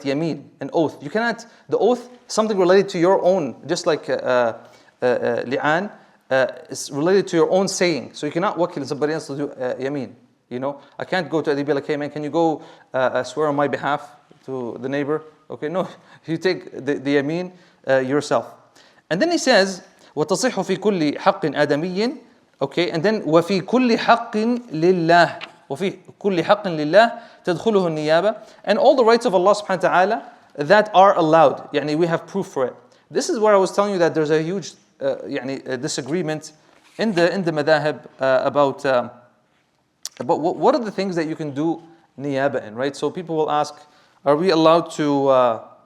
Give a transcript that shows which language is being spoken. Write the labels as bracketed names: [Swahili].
[English] Yameen, an oath. You cannot, the oath, something related to your own, just like li'an, is related to your own saying. So you cannot wakil somebody else to do yameen. I can't go to Ayedi be like, hey man, can you go swear on my behalf to the neighbor? Okay, no, you take the yameen yourself. And then he says, [Arabic] وَتَصِحُ فِي كُلِّ حَقٍ آدَمِيٍّ. [English] Okay, and then [Arabic] وَفِي كُلِّ حَقٍ لِلَّهِ. وَفِي كُلِّ حَقٍ لِلَّهِ تَدْخُلُهُ النِّيَابَةِ. [English] And all the rights of Allah subhanahu wa ta'ala that are allowed. We have proof for it. This is where I was telling you that there's a huge disagreement in the madhahib about what are the things that you can do niyaba in, right? So people will ask, are we allowed to